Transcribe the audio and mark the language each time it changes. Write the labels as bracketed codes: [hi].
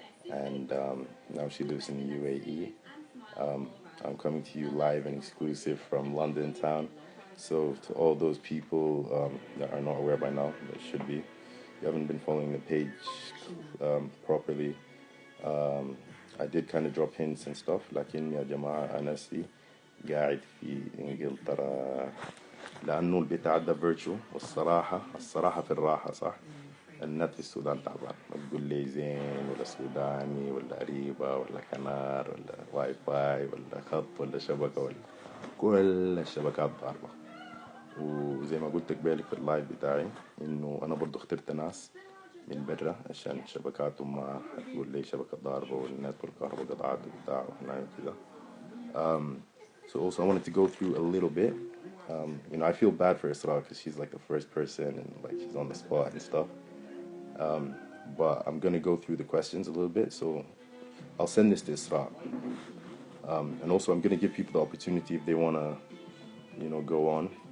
[en] And now she lives in the UAE. I'm coming to you live and exclusive from London town. So to all those people that are not aware by now, that should be, you haven't been following the page properly. I did kind of drop hints and stuff [ar] لكن يا جماعة أنا قاعد في إنجلترا لأنه البتاع ده فيرتشو الصراحة في الراحة صح. النت في السودان تعبان، ما تقول لي زين ولا سوداني ولا قريبة ولا كنار ولا واي فاي ولا خط ولا شبكة ولا كل الشبكات ضاربة. وزي ما قلت قبالك في اللايف بتاعي إنه أنا برضو اخترت ناس من برا عشان شبكاتهم ما هتقول لي شبكة ضاربة والنت والكهرباء قطعات وبتاع وهنا كذا. [en] So also I wanted to go through a little bit. I feel bad for Isra because she's like the first person and like she's on the spot and stuff. But I'm gonna go through the questions a little bit. So I'll send this to Isra. And also I'm gonna give people the opportunity if they wanna, go on.